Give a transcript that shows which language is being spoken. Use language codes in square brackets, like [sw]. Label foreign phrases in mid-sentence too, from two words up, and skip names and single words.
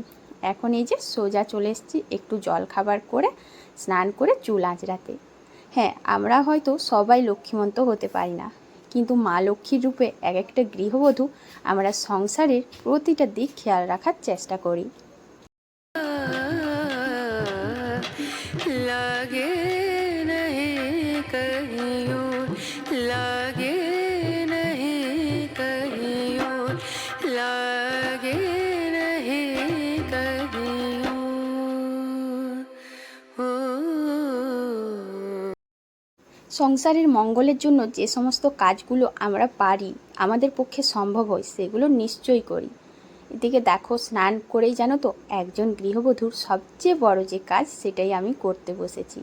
[bn] এখন এই যে সোজা চলে এসেছি একটু জল খাবার করে, স্নান করে চুল আঁচড়াতে। হ্যাঁ, আমরা হয়তো সবাই লক্ষ্মীমন্ত হতে পারি না, কিন্তু মা লক্ষ্মীর রূপে এক একটা গৃহবধূ আমরা সংসারের প্রতিটা দিক খেয়াল রাখার চেষ্টা করি। [hi] लागे नहीं कहीं और, लागे नहीं कहीं और, लागे नहीं कहीं और। [bn] সংসারের মঙ্গলের জন্য যে সমস্ত কাজগুলো আমরা পারি, আমাদের পক্ষে সম্ভব হয়, সেগুলো নিশ্চয়ই করি। এদিকে দেখো, স্নান করেই জানো তো একজন গৃহবধূর সবচেয়ে বড় যে কাজ, সেটাই আমি করতে বসেছি।